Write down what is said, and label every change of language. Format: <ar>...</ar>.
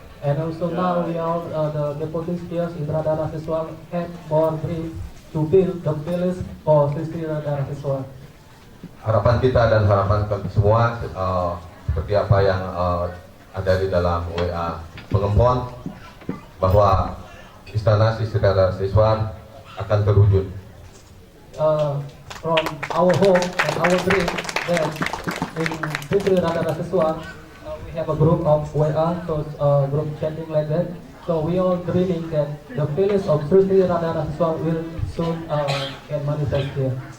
<en>And also now we are the devotees here in Radha Raseswar have more dreams to build the palace for Sri Sri Radha Raseswar.</en> <id>Harapan kita dan harapan kami semua seperti apa yang ada di dalam WA Pengempon, bahwa istana Sri Sri Radha Raseswar akan terwujud.</id> <en>From our hope and our dream that in Sri Sri Radha Raseswar we have a group of WA, so group chatting like that. So we all dreaming that the palace of Sri Sri Radha Raseswar will soon can manifest here.</en>